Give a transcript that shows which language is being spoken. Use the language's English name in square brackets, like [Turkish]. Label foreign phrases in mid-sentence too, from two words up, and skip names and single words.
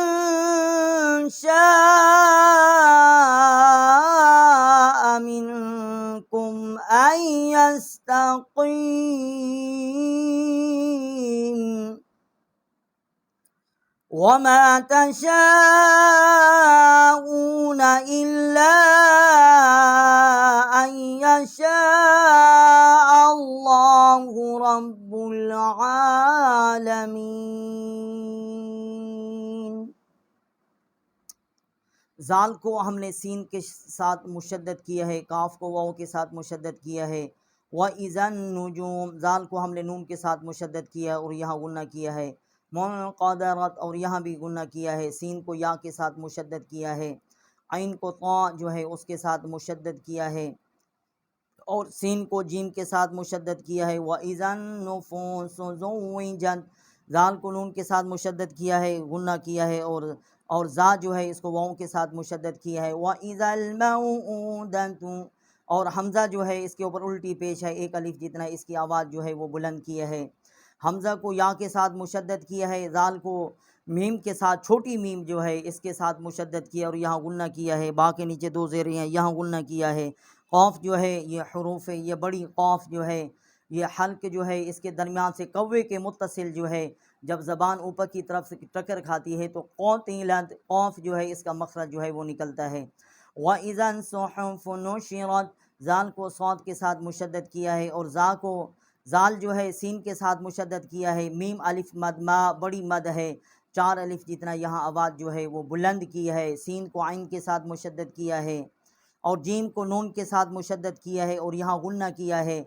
[Arabic] شاء منكم أن يستقيم وما تشاءون إلا أن يشاء الله رب العالمين. [Urdu] ذال کو ہم نے سین کے ساتھ مشدد کیا ہے، کاف کو واؤ کے ساتھ مشدد کیا ہے. [Arabic] وإذا النجوم, [Urdu] ذال کو ہم نے نون کے ساتھ مشدد کیا اور یہاں غنہ کیا ہے. منکدرت، اور یہاں بھی غنہ کیا ہے۔ سین کو یا کے ساتھ مشدد کیا ہے. عین کو تا جو ہے اس کے ساتھ مشدد کیا ہے، اور سین کو جیم کے ساتھ مشدد کیا ہے. [Arabic] وإذا النفوس زوجت, [Urdu] ذال کو نون کے ساتھ مشدد کیا ہے، غنہ کیا ہے، اور زا جو ہے اس کو واؤ کے ساتھ مشدد کیا ہے. [Arabic] وإذا الموءودة, [Urdu] اور ہمزہ جو ہے اس کے اوپر الٹی پیش ہے، ایک الف جتنا اس کی آواز جو ہے وہ بلند کیا ہے. ہمزہ کو یا کے ساتھ مشدد کیا ہے۔ ذال کو میم کے ساتھ، چھوٹی میم جو ہے اس کے ساتھ مشدد کیا اور یہاں غنہ کیا ہے. با کے نیچے دو زیر ہیں، یہاں غنہ کیا ہے۔ قاف جو ہے یہ حروف ہے، یہ بڑی قاف جو ہے یہ حلق جو ہے اس کے درمیان سے کوے کے متصل جو ہے جب زبان اوپر کی طرف سے ٹکر کھاتی ہے تو قوتلت، قوف جو ہے اس کا مخرج جو ہے وہ نکلتا ہے. [Arabic] وإذا الصحف نشرت, [Urdu] زال کو صاد کے ساتھ مشدد کیا ہے، اور زا کو زال جو ہے سین کے ساتھ مشدد کیا ہے۔ میم الف مد ما بڑی مد ہے، 4 الف جتنا یہاں آواز جو ہے وہ بلند کی ہے۔ سین کو عین کے ساتھ مشدد کیا ہے، اور جیم کو نون کے ساتھ مشدد کیا ہے، اور یہاں غنہ کیا ہے۔